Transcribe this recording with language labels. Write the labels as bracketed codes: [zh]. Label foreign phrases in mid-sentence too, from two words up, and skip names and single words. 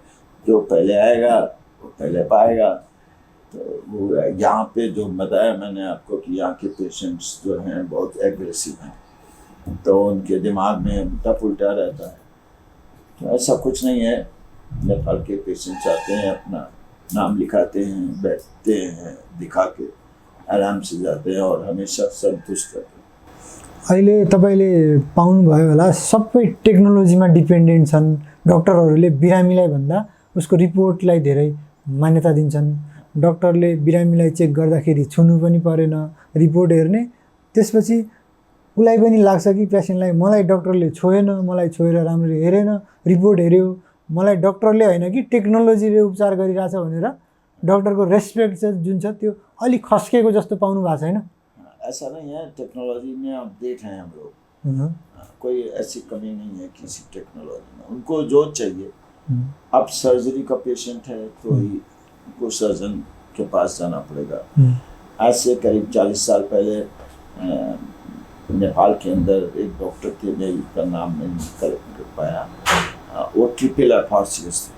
[hi] जो पहले आएगा वो पहले पाएगा। तो वो यहाँ पे जो बताया मैंने आपको कि यहाँ के पेशेंट्स जो हैं बहुत एग्रेसिव हैं, तो उनके दिमाग में उल्टा पुल्टा रहता है। तो ऐसा कुछ नहीं है। नेपाल के पेशेंट्स आते हैं, अपना नाम लिखाते हैं, बैठते हैं, दिखा के आराम से जाते हैं और हमेशा संतुष्ट रहते हैं। [ne] अहिले तपाईँले पाउनुभयो होला सबै टेक्नोलोजीमा डिपेन्डेन्ट छन्। डक्टरहरूले बिरामीलाई भन्दा उसको रिपोर्टलाई धेरै मान्यता दिन्छन् डक्टरले बिरामीलाई चेक गर्दाखेरि छुनु पनि परेन, रिपोर्ट हेर्ने, त्यसपछि उसलाई पनि लाग्छ कि पेसेन्टलाई मलाई डक्टरले छोएन, मलाई छोएर राम्ररी हेरेन, रिपोर्ट हेऱ्यो, मलाई डक्टरले होइन कि टेक्नोलोजीले उपचार गरिरहेछ भनेर डक्टरको रेस्पेक्ट चाहिँ जुन छ त्यो अलिक खस्केको जस्तो पाउनु भएको छैन? [hi] ऐसा नहीं है, टेक्नोलॉजी में अपडेट हैं हम लोग, कोई ऐसी कमी नहीं है किसी टेक्नोलॉजी में। उनको जो चाहिए, अब सर्जरी का पेशेंट है तो ही उनको सर्जन के पास जाना पड़ेगा। आज से करीब 40 साल पहले नेपाल के अंदर एक डॉक्टर थे, मैं उसका नाम नहीं कर पाया, वो [en] triple FRCS [hi] थे।